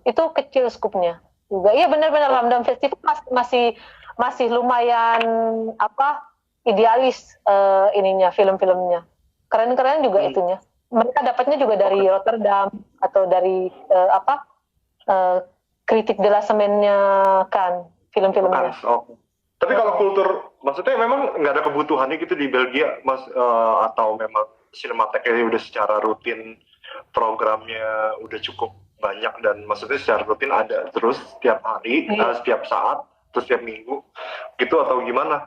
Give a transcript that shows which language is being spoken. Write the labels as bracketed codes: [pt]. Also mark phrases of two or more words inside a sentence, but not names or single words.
[id] Itu kecil skupnya juga. Iya benar-benar Ramdam Festival masih lumayan idealis ininya, film-filmnya. Keren-keren juga itunya. Mereka dapatnya juga dari Rotterdam atau dari kritik de la Semaine-nya kan, film-filmnya. Tapi kalau kultur, maksudnya memang nggak ada kebutuhannya gitu di Belgia, Mas, atau memang Cinematheque udah secara rutin programnya udah cukup banyak, dan maksudnya secara rutin ada terus setiap hari, setiap saat, terus setiap minggu gitu, atau gimana?